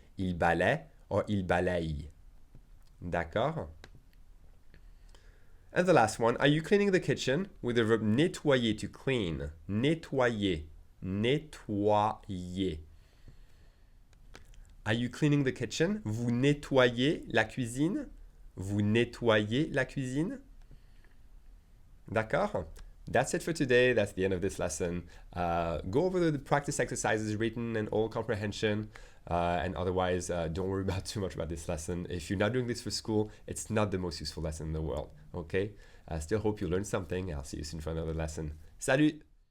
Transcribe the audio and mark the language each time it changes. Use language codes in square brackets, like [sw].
[fr] Il balaye or il balaye. D'accord? [en] And the last one, are you cleaning the kitchen? With the verb nettoyer, to clean. Nettoyer. [fr] Nettoyer. [en] Are you cleaning the kitchen? [fr] Vous nettoyez la cuisine? Vous nettoyez la cuisine? D'accord? [en] That's it for today. That's the end of this lesson. Go over the practice exercises, written and oral comprehension. And otherwise, don't worry about too much about this lesson. If you're not doing this for school, it's not the most useful lesson in the world. Okay? I still hope you learned something. I'll see you soon for another lesson. Salut!